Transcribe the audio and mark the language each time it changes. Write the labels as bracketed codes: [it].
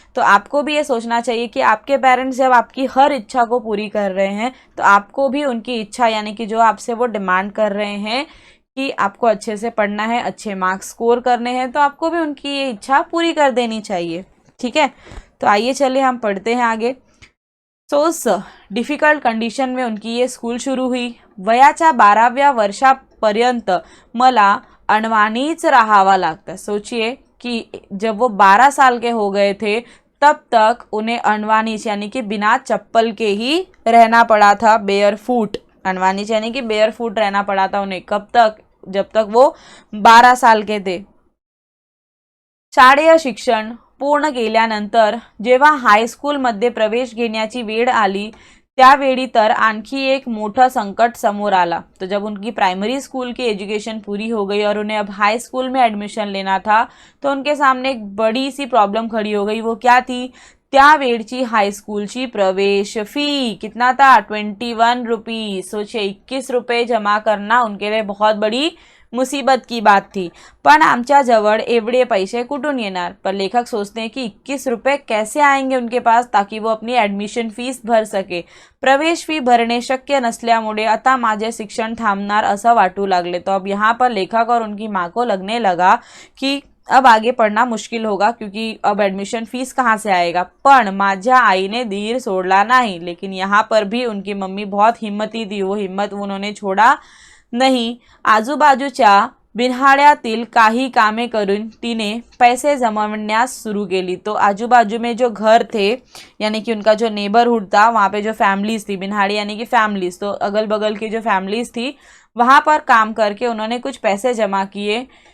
[hi] तो आपको भी ये सोचना चाहिए कि आपके पेरेंट्स जब आपकी हर इच्छा को पूरी कर रहे हैं तो आपको भी उनकी इच्छा, यानी कि जो आपसे वो डिमांड कर रहे हैं कि आपको अच्छे से पढ़ना है, अच्छे मार्क्स स्कोर करने हैं, तो आपको भी उनकी ये इच्छा पूरी कर देनी चाहिए। ठीक है, तो आइए चलिए हम पढ़ते हैं आगे। सो उस डिफिकल्ट कंडिशन में उनकी ये स्कूल सुरू हुई। [mr] वयाच्या 12व्या वर्षापर्यंत मला अणवाणीच राहावा लागता। [hi] सोचिए कि जब वो 12 साल के हो गए थे तब तक उन्हें अणवाणीच यानी कि बिना चप्पल के ही रहना पड़ा था, बेयर फूट। अणवाणीच यानी कि बेयर फूट रहना पड़ा था उन्हें। कब तक? जब तक वो 12 साल के थे। [mr] शालेय शिक्षण पूर्ण केल्यानंतर जेव्हा हायस्कूलमध्ये प्रवेश घेण्याची वेळ आली त्यावेळी तर आणखी एक मोठं संकट समोर आला। [hi] तो जब उनकी प्राइमरी स्कूल की एजुकेशन पूरी हो गई और उन्हें अब हाई स्कूल में एडमिशन लेना था तो उनके सामने एक बड़ी सी प्रॉब्लम खड़ी हो गई। वो क्या थी? [mr] त्यावेळची हायस्कूलची प्रवेश फी कितना था? [hi] 21 रुपीज। सोचिए 21 रुपये जमा करना उनके लिए बहुत बड़ी मुसीबत की बात थी। [mr] पण आमच्या जवळ एवढे पैसे कुठून येणार? [hi] पर लेखक सोचते हैं कि 21 रुपये कैसे आएंगे उनके पास ताकि वो अपनी ॲडमिशन फीस भर सके। [mr] प्रवेश फी भरणे शक्य नसल्यामुळे आता माझे शिक्षण थांबणार असं वाटू लागले। [hi] तो अब यहाँ पर लेखक और उनकी माँ को लगने लगा कि अब आगे पढ़ना मुश्किल होगा क्योंकि अब एडमिशन फीस कहाँ से आएगा। [mr] पण माझ्या आईने धीर सोडला नहीं। [hi] लेकिन यहाँ पर भी उनकी मम्मी बहुत हिम्मती थी, वो हिम्मत उन्होंने छोड़ा नहीं। [mr] आजूबाजूच्या बिन्हाड्यातील काही कामे करून तिने पैसे जमवण्यास शुरू केली। [hi] तो आजूबाजू में जो घर थे यानी कि उनका जो नेबरहुड था वहाँ पे जो फैमिलीज थी, बिन्हाड़ी यानी कि फैमिलीज, तो अगल बगल की जो फैमिलीज थी वहाँ पर काम करके उन्होंने कुछ पैसे जमा किए।